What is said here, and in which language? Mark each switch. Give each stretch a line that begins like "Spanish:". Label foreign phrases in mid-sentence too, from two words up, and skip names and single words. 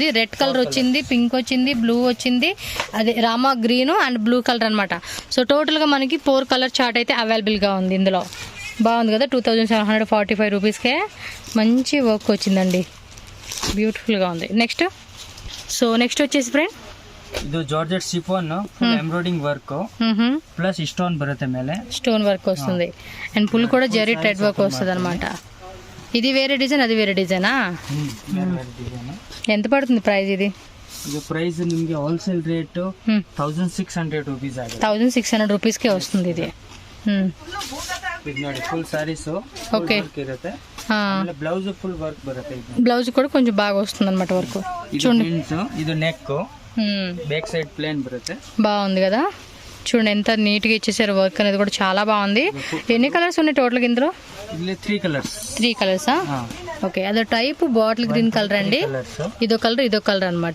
English: red colour
Telugu: వచ్చింది, పింక్ వచ్చింది, బ్లూ వచ్చింది, అదే రామా
English: green and blue colour
Telugu: అనమాట. సో టోటల్ గా మనకి 4
English: colour chart
Telugu: అయితే అవైలబుల్ గా ఉంది ఇందులో. బాగుంది కదా, 2745 రూపీస్కే మంచి వర్క్ వచ్చిందండి, బ్యూటిఫుల్ గా ఉంది. నెక్స్ట్ వచ్చేసి ఫ్రెండ్,
Kannada: ಇದು
English: georgette chiffon embroidering work plus stone
Kannada: బರುತ್ತೆ ಮೇಲೆ,
English: stone work
Telugu: వస్తుంది అండ్ ఫుల్ కూడా జరీ
English: thread work
Telugu: వస్తుంది అనమాట. ఇది వేరే డిజైన్, అది వేరే డిజైనా? ఎంత పడుతుంది ప్రైస్ ఇది?
Kannada: ಇದು ಪ್ರೈಸ್ ನಿಮಗೆ
English: wholesale rate
Kannada: 1600 ರೂಪೀಸ್ ಆಗುತ್ತೆ.
Telugu: 1600 ರೂಪೀಸ್ಗೆ వస్తుంది ఇది.
Kannada: ಇದು ನೋಡಿ
English: full sarees
Telugu: ఓకే
Kannada: ಇರುತ್ತೆ, ಆಮೇಲೆ
English: blouse full work
Kannada: ಬರುತ್ತೆ.
Telugu: బ్లౌజ్ కూడా కొంచెం బాగా వస్తుంది అనమాట వర్క్. చూడండి
Kannada: ಇದು
English: neck, back side plain
Kannada: బರುತ್ತೆ.
Telugu: బాగుంది కదా, చూడండి ఎంత నీట్ గా ఇచ్చేసారు, వర్క్ అనేది కూడా చాలా బాగుంది. ఎన్ని కలర్స్ ఉన్నాయి టోటల్ ఇందులో? 3 కలర్సా? ఓకే, అదో టైప్
English: bottle green colour
Telugu: అండి, ఇదో కలర్ అనమాట.